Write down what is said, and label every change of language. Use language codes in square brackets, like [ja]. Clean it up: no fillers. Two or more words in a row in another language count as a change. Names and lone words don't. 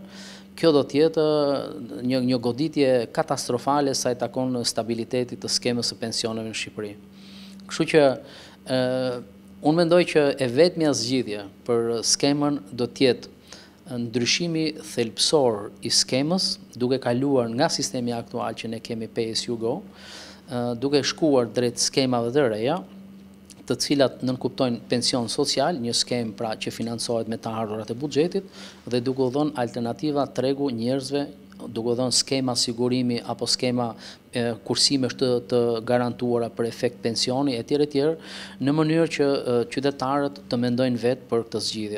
[sq] Kjo do të jetë një goditje katastrofale sa i takon stabilitetit të skemës së pensioneve në Shqipëri. Kështu që unë mendoj që e vetmja zgjidhje për skemën do të jetë ndryshimi thelbësor i skemës, duke kaluar nga sistemi aktual që ne kemi [en] pay as you go, [sq] duke shkuar drejt skemave të reja, të cilat nënkuptojnë pension social, një skem pra që financohet me të ardhurat e buxhetit, dhe duke u dhënë alternativa tregu njerëzve, duke u dhënë skema sigurimi apo skema kursimesh të garantuara për efekt pensioni etj etj, në mënyrë që qytetarët të mendojnë vetë për këtë zgjidhje.